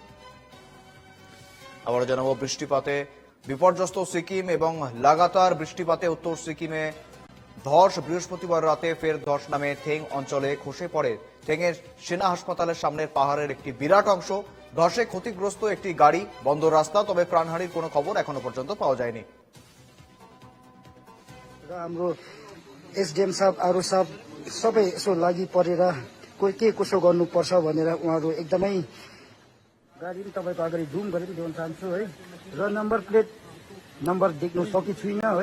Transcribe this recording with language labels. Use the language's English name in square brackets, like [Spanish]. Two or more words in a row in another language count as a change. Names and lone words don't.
[Bangla] আবার জানাবো, বৃষ্টিপাতে বিপর্যস্ত সিকিম এবং লাগাতার বৃষ্টিপাতে উত্তর সিকিমে ধস। বৃহস্পতিবার রাতে ফের ধস নামে থেং অঞ্চলে। খসে পড়ে থেংয়ের সেনা হাসপাতালের সামনের পাহাড়ের একটি বিরাট অংশ। ধসে ক্ষতিগ্রস্ত একটি গাড়ি, বন্ধ রাস্তা, তবে প্রাণহানির কোনো খবর এখনো পর্যন্ত পাওয়া যায়নি। [Nepali] हाम्रो एसडिएम साहब अरू सब सबै यसो लागि परेर कोही के कसो गर्नुपर्छ भनेर उहाँहरू एकदमै गाडी पनि तपाईँको अगाडि जुम गरेर पनि देउन चाहन्छु है। र नम्बर प्लेट नम्बर देख्न सकेको छुइनँ है।